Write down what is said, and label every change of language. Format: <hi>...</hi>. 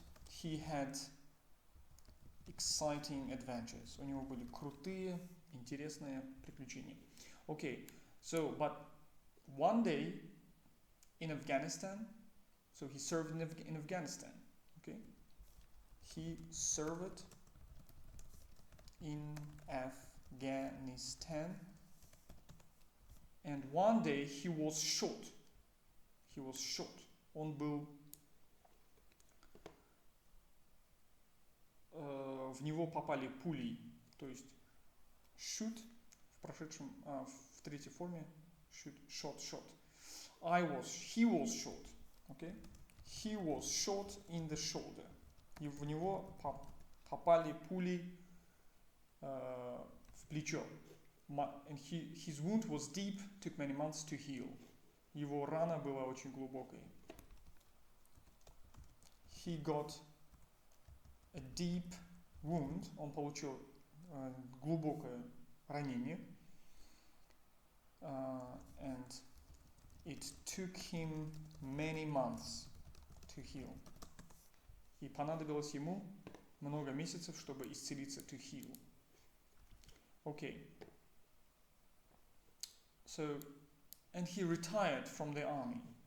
<en>He had exciting adventures.</en> <ru>У него были крутые, интересные приключения.</ru> <en>Okay, so but one day in Afghanistan, so he served in Afghanistan. Okay, he served in Afghanistan, and one day he was shot.</en> <ru>Он был в него попали пули, то есть shoot в прошедшем, в третьей форме shoot, shot.</ru> <en>He was shot, okay? He was shot in the shoulder.</en> <ru>И в него попали пули в плечо.</ru> <en>And his wound was deep, took many months to heal.</en> <ru>Его рана была очень глубокой.</ru> <en>He got a deep wound,</en> <ru>он получил глубокое ранение,</ru> <en>and it took him many months to heal.</en> <ru>И понадобилось ему много месяцев, чтобы исцелиться,</ru> <en>to heal. Okay. So, and he retired from the army.</en>